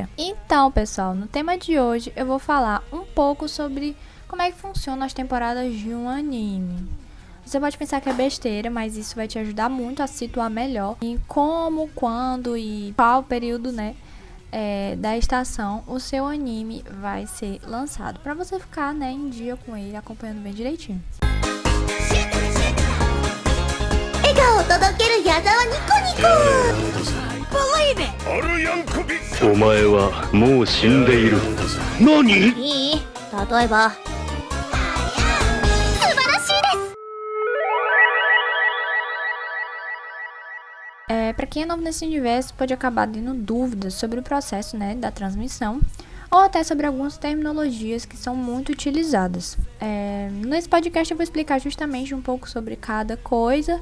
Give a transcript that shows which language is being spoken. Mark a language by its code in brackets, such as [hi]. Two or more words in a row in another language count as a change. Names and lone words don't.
[pt] Então, pessoal, no tema de hoje eu vou falar um pouco sobre como é que funcionam as temporadas de um anime. Você pode pensar que é besteira, mas isso vai te ajudar muito a situar melhor em como, quando e qual período, da estação o seu anime vai ser lançado, pra você ficar, em dia com ele, acompanhando bem direitinho. [ja] 笑顔を届ける矢沢ニコニコ [en] Believe it! [ja] アルヤンクビットお前はもう死んでいる何いい？例えば素晴らしいです [pt] Para quem é novo nesse universo, pode acabar tendo dúvidas sobre o processo, da transmissão, ou até sobre algumas terminologias que são muito utilizadas. Nesse podcast eu vou explicar justamente um pouco sobre cada coisa.